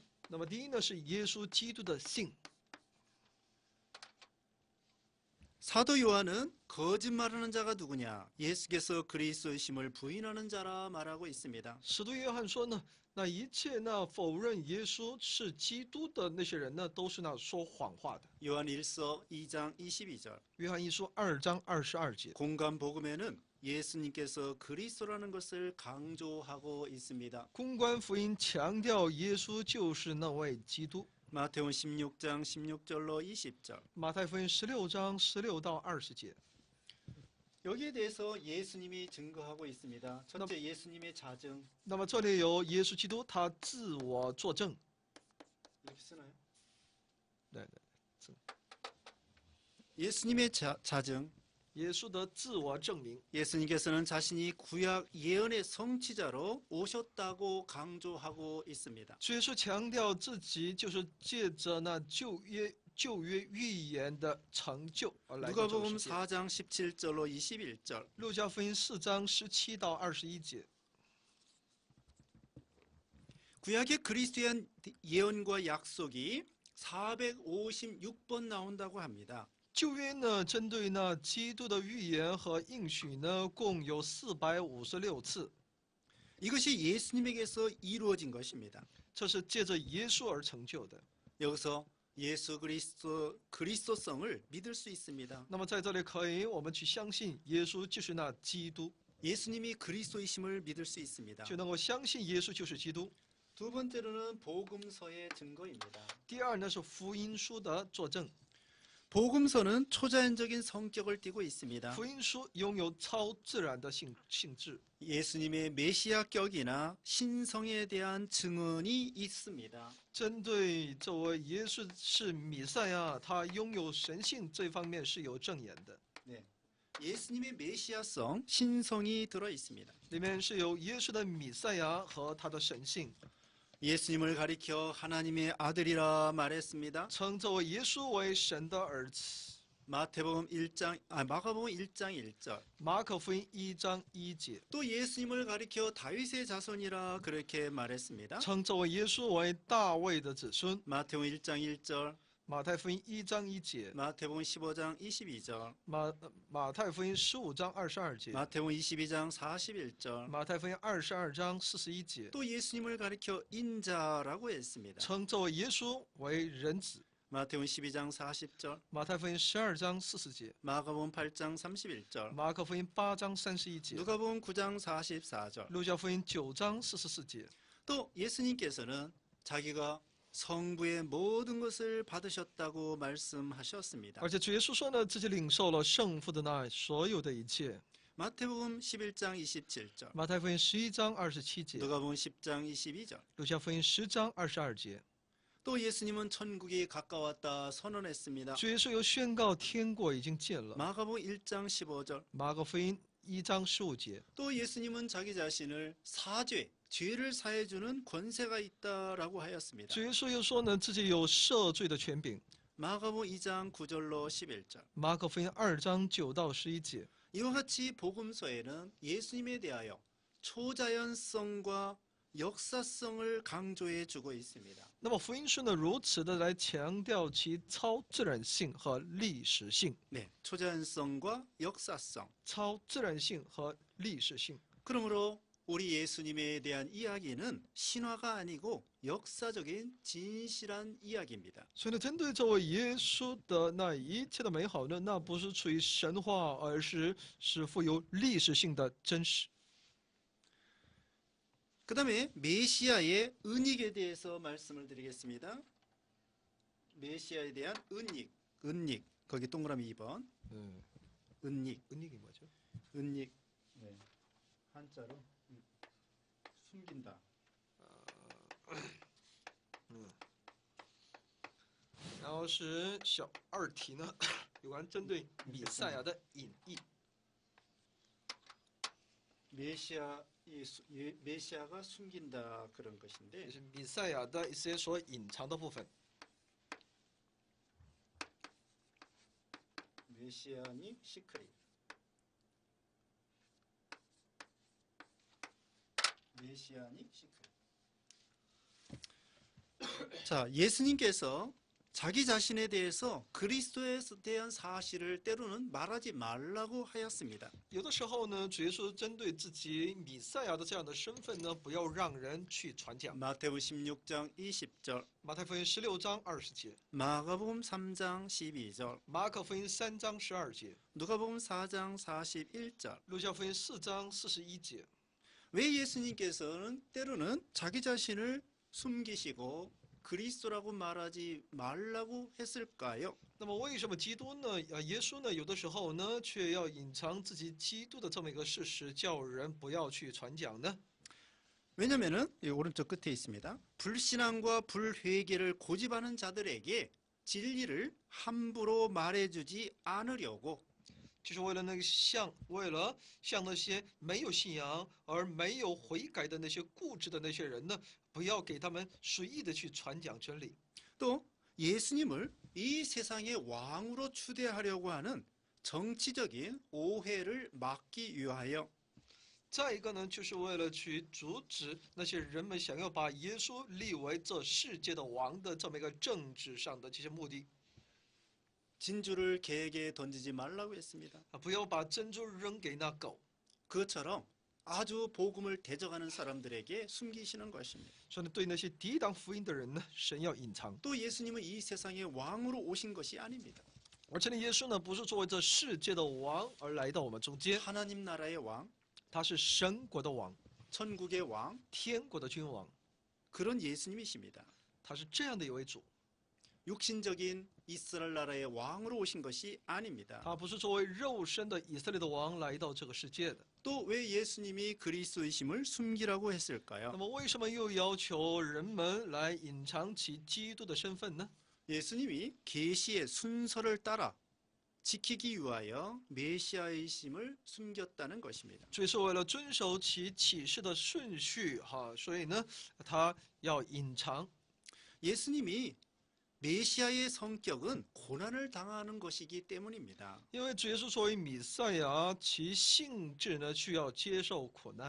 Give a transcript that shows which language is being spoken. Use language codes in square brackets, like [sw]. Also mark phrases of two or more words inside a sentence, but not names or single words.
[zh] 那么第一呢是耶稣基督的性。 [ko] 사도 요한은 거짓말하는 자가 누구냐? 예수께서 그리스도이심을 부인하는 자라 말하고 있습니다. [zh] 使徒约翰说呢，那一切那否认耶稣是基督的那些人呢，都是那说谎话的。 [ko] 요한 1서 2장 22절. [zh] 约翰一书2章22节， [ko] 공간 복음에는 예수님께서 그리스도라는 것을 강조하고 있습니다. [zh] 公关福音强调耶稣就是那位基督。 [ko] 마태복음 16장 16절로 20절. [zh] 马太福音16章16到20节， [ko] 여기에 대해서 예수님이 증거하고 있습니다. 첫째, 예수님의 자증. [zh] 那么这里有耶稣基督他自我作证。 [ko] 이렇게 쓰나요? [zh] 对， [ko] 예수님의 자증. [zh] 耶稣的自我证明。 [ko] 예수님께서는 자신이 구약 예언의 성취자로 오셨다고 강조하고 있습니다. [zh] 主耶稣强调自己就是借着那旧约预言的成就而来到这个 [ko] 누가복음 [zh] 世界。 [ko] 4장 17절로 21절. [zh] 路加福音4章17到21节， [ko] 구약의 그리스도의 예언과 약속이 456번 나온다고 합니다. [zh] 旧约呢，针对那基督的预言和应许呢，共有456次， [ko] 이것이 예수님에게서 이루어진 것입니다. [zh] 这是借着耶稣而成就的。 [ko] 여기서 예수 그리스도성을 믿을 수 있습니다. [zh] 那么在这里可以，我们去相信耶稣就是那基督， [ko] 예수님이 그리스도이심을 믿을 수 있습니다. [zh] 就能够相信耶稣就是基督。 [ko] 두 번째로는 복음서의 증거입니다. [zh] 第二呢是福音书的作证， [ko] 복음서는 초자연적인 성격을 띠고 있습니다. [zh] 福音书拥有超自然的性质。 [ko] 예수님의 메시아격이나 신성에 대한 증언이 있습니다. [zh] 针对这位耶稣是弥赛亚，他拥有神性这方面是有证言的， [ko] 네. 예수님의 메시아성, 신성이 들어 있습니다. [zh] 里面是有耶稣的弥赛亚和他的神性。 [ko] 예수님을 가리켜 하나님의 아들이라 말했습니다. [zh] 称这位耶稣为神的儿子。 [ko] 마가복음 1장 1절. [zh] 马可福音1章1节， [ko] 또 예수님을 가리켜 다윗의 자손이라 그렇게 말했습니다. [zh] 称这位耶稣为大卫的子孙。 [ko] 마태복음 1장 1절, [zh] 马太福音1章1节， [ko] 마태복음 15장 22절, [zh] 马太福音15章22节， [ko] 마태복음 22장 41절. [zh] 马太福音22章41节， [ko] 또 예수님을 가리켜 인자라고 했습니다. [zh] 称这位耶稣为人子。 [ko] 마태복음 12장 40절, [zh] 马太福音12章40节， [ko] 마가복음 8장 31절, [zh] 马可福音8章31节， [ko] 누가복음 9장 44절. [zh] 路加福音9章44节。 [ko] 또 예수님께서는 자기가 성부의 모든 것을 받으셨다고 말씀하셨습니다. [zh] 而且主耶稣说呢，自己领受了圣父的那所有的一切。 [ko] 마태복음 11장 27절, [zh] 马太福音11章27节， [ko] 누가복음 10장 22절. [zh] 路加福音10章22节。 [ko] 또 예수님은 천국이 가까웠다 선언했습니다. [zh] 主耶稣又宣告天国已经近了。 [ko] 마가복음 1장 15절, [zh] 马可福音 1章15节。 [ko] 또 예수님은 자기 자신을 사죄, 죄를 사해주는 권세가 있다라고 하였습니다. [zh] 主耶稣又说呢，自己有赦罪的权柄。 [ko] 마가복음 2장 9절로 11절. [zh] 马可福音2章9到11节。 [ko] 이와 같이 복음서에는 예수님에 대하여 초자연성과 역사성을 강조해 주고 있습니다. [zh] 那么福音书呢，如此的来强调其超自然性和历史性。 [ko] 네, 초자연성과 역사성. [zh] 超自然性和历史性。 [ko] 그러므로 우리 예수님에 대한 이야기는 신화가 아니고 역사적인 진실한 이야기입니다. [zh] 所以呢，针对这位耶稣的那一切的美好呢，那不是出于神话，而是富有历史性的真实。 [ko] 그 다음에 메시아의 은닉에 대해서 말씀을 드리겠습니다. 메시아에 대한 은닉. 거기 동그라미 2번. 은닉. 은닉이 뭐죠? 은닉. 네. 한자로 숨긴다. [zh] 然后是小二题呢，有关针对弥赛亚的隐逸。 [ko] 메시아가 숨긴다 그런 것인데 [zh] 就是弥赛亚的一些所隐藏的部分。 [en] Messianic secret. Messianic secret. [ko] 자, 예수님께서 자기 자신에 대해서 그리스도에 대한 사실을 때로는 말하지 말라고 하였습니다. [zh] 有的时候呢，主耶稣针对自己弥赛亚的这样的身份呢，不要让人去传讲。 [ko] 마태복음 16장 20절, [zh] 马太福音16章20节， [ko] 마가복음 3장 12절, [zh] 马可福音3章12节， [ko] 누가복음 4장 41절. [zh] 路加福音4章41节。 [ko] 왜 예수님께서는 때로는 자기 자신을 숨기시고 그리스도라고 말하지 말라고 했을까요? [zh] 那么为什么基督呢？耶稣呢？有的时候呢，却要隐藏自己基督的这么一个事实，叫人不要去传讲呢？ [ko] 왜냐면은 이 오른쪽 끝에 있습니다. 불신앙과 불회개를 고집하는 자들에게 진리를 함부로 말해주지 않으려고 [zh] 就是为了向那些没有信仰而没有悔改的那些固执的那些人呢，不要给他们随意的去传讲真理。 [ko] 또 예수님을 이 세상의 왕으로 추대하려고 하는 정치적인 오해를 막기 위하여 [zh] 再一个呢，就是为了去阻止那些人们想要把耶稣立为这世界的王的这么一个政治上的这些目的。 [ko] 진주를 개에게 던지지 말라고 했습니다. [zh] 不要把珍珠扔给那狗。 [ko] 그것처럼 아주 복음을 대적하는 사람들에게 숨기시는 것입니다. [zh] 所以呢，对那些抵挡福音的人呢，神要隐藏。 [ko] 또 예수님은 이 세상의 왕으로 오신 것이 아닙니다. [zh] 而且呢，耶稣呢，不是作为这世界的王而来到我们中间， [ko] 하나님 나라의 왕, [zh] 他是神国的王， [ko] 천국의 왕, [zh] 天国的君王， [ko] 그런 예수님이십니다. [zh] 他是这样的一位主。 [ko] 육신적인 이스라엘 나라의 왕으로 오신 것이 아닙니다. [zh] 他不是作为肉身的以色列的王来到这个世界的。 [ko] 또 왜 예수님이 그리스도이심을 숨기라고 [zh] 那 [ko] 했을까요? [zh] 么，为什么又要求人们来隐藏其基督的身份呢？ [ko] 예수님이 계시의 순서를 따라 지키기 위하여 메시아이심을 숨겼다는 것입니다. [zh] 这是为了遵守其启示的顺序，所以呢，他要隐藏。 [ko] 예수님이 메시아의 성격은 고난을 당하는 것이기 때문입니다. [zh] 因为主耶稣作为弥赛亚，其性质呢需要接受苦难。